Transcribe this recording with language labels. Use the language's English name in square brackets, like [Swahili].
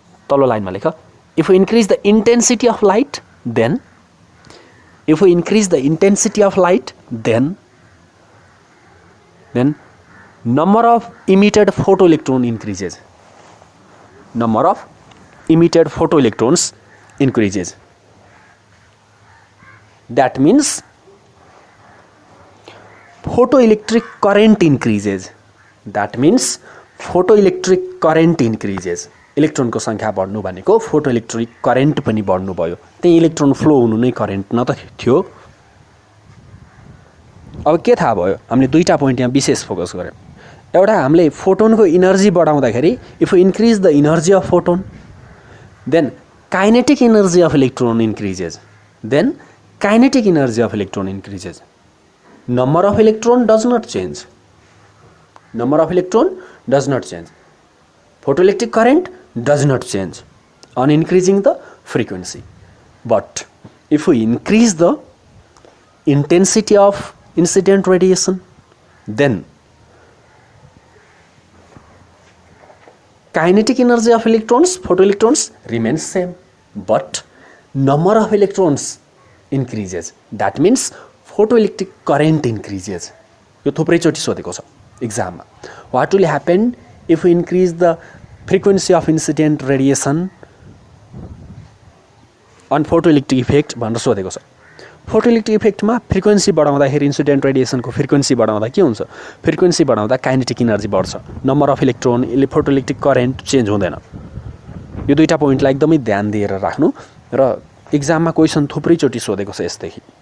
[Nepali] तल्लो लाइनमा लेख, [English] If you increase the intensity of light then, if you increase the intensity of light then number of emitted photoelectron increases, number of emitted photoelectrons increases. That means photoelectric current increases. That means photoelectric current increases. [Nepali] Electron को संख्या बढ्नु भनेको photoelectric current पनि बढ्नु भयो। त्यही electron flow हुनु नै करेन्ट न त थियो। अब के थाहा भयो? हामीले दुईटा पोइन्ट यहाँ विशेष फोकस गर्यौं। एउटा हामीले फोटोनको energy बढाउँदाखेरि [English] If you increase the energy of photon then kinetic energy of electron increases, then kinetic energy of electron increases. Number of electron does not change, number of electron does not change, photoelectric current does not change on increasing the frequency. But if we increase the intensity of incident radiation, then kinetic energy of electrons, photoelectrons remains same, but number of electrons increases. That means photoelectric current increases. [Nepali] यो थुप्रै चोटी सोधेको छ एक्जाममा। [English] What will happen if we increase the frequency of incident radiation on photoelectric effect [Nepali] भनेर सोधेको छ। Photoelectric इफेक्टमा frequency बढाउँदाखेरि incident रेडिएसनको frequency बढाउँदा के हुन्छ? फ्रिक्वेन्सी बढाउँदा काइनेटिक इनर्जी बढ्छ, number of electron, photoelectric current change हुँदैन। यो दुईटा पोइन्टलाई एकदमै ध्यान दिएर राख्नु र एक्जाममा क्वेसन थुप्रै चोटी सोधेको छ यसदेखि।